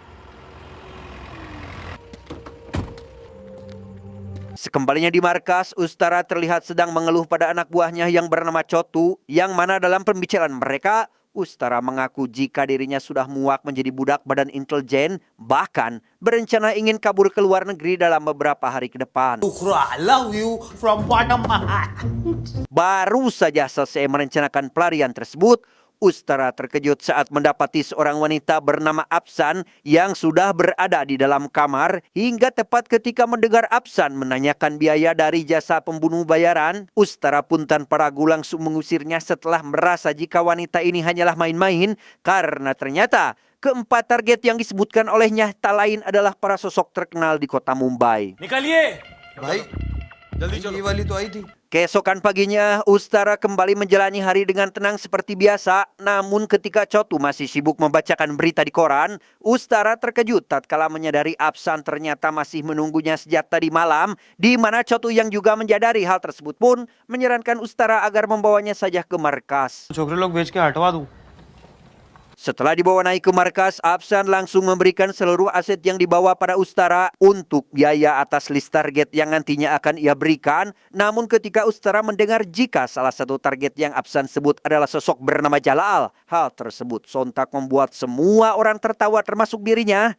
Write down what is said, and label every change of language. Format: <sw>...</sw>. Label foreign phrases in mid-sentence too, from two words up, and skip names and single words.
<id>Sekembalinya di markas, Ustara terlihat sedang mengeluh pada anak buahnya yang bernama Chotu, yang mana dalam pembicaraan mereka, Ustara mengaku jika dirinya sudah muak menjadi budak Badan Intelijen, bahkan berencana ingin kabur ke luar negeri dalam beberapa hari ke depan.</id> <en>I love you from bottom of my heart.</en> <id>Baru saja selesai merencanakan pelarian tersebut, Ustara terkejut saat mendapati seorang wanita bernama Apsan yang sudah berada di dalam kamar. Hingga tepat ketika mendengar Apsan menanyakan biaya dari jasa pembunuh bayaran, Ustara pun tanpa ragu langsung mengusirnya setelah merasa jika wanita ini hanyalah main-main, karena ternyata keempat target yang disebutkan olehnya tak lain adalah para sosok terkenal di kota Mumbai.</id> <hi>निकालिए भाई जल्दी चलो. ये वाली तो आई थी.</hi> <id>Keesokan paginya, Ustara kembali menjalani hari dengan tenang seperti biasa. Namun ketika Chotu masih sibuk membacakan berita di koran, Ustara terkejut tatkala menyadari Apsan ternyata masih menunggunya sejak tadi malam, di mana Chotu yang juga menyadari hal tersebut pun menyarankan Ustara agar membawanya saja ke markas.</id> <hi>छोकरे लोग बेच के हटवा दूं.</hi> <id>Setelah dibawa naik ke markas, Apsan langsung memberikan seluruh aset yang dibawa pada Ustara untuk biaya atas list target yang nantinya akan ia berikan. Namun ketika Ustara mendengar jika salah satu target yang Apsan sebut adalah sosok bernama Jalal, hal tersebut sontak membuat semua orang tertawa termasuk dirinya.</id>